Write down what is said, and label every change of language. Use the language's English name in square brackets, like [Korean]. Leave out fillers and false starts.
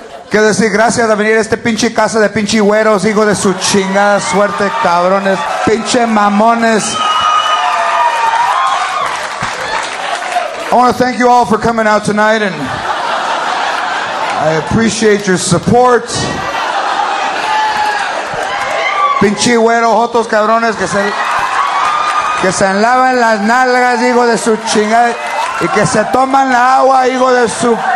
[Spanish] Quiero decir gracias a venir a este pinche casa de pinche güeros, hijo de su chingada suerte, cabrones, pinche mamones. [English] I want to thank you all for coming out tonight, and I appreciate your support. [Spanish] Pinche güero, otros cabrones que se lavan las nalgas, hijo de su chingada, y que se toman la agua, hijo de su.